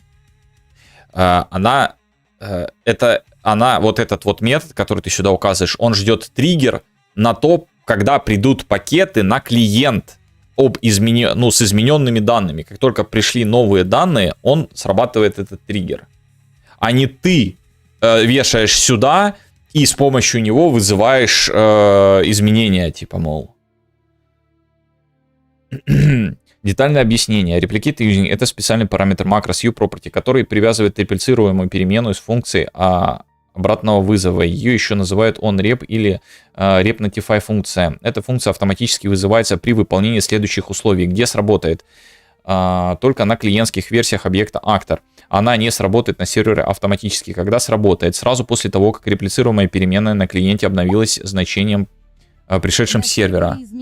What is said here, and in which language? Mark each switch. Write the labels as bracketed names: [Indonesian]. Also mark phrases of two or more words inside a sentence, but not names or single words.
[Russian] Она, вот этот вот метод, который ты сюда указываешь, он ждет триггер на то, когда придут пакеты на клиент с измененными данными. Как только пришли новые данные, он срабатывает этот триггер. А не ты вешаешь сюда и с помощью него вызываешь изменения, типа, мол. Детальное объяснение. [English] Replicate using — [Russian] это специальный параметр [English] macros uProperty, [Russian] который привязывает реплицируемую переменную с функцией обратного вызова. Ее еще называют onRep или [English] rep notify [Russian] функция. Эта функция автоматически вызывается при выполнении следующих условий. Где сработает? Только на клиентских версиях объекта actor. Она не сработает на сервере автоматически. Когда сработает? Сразу после того, как реплицируемая переменная на клиенте обновилась значением, пришедшим с сервера.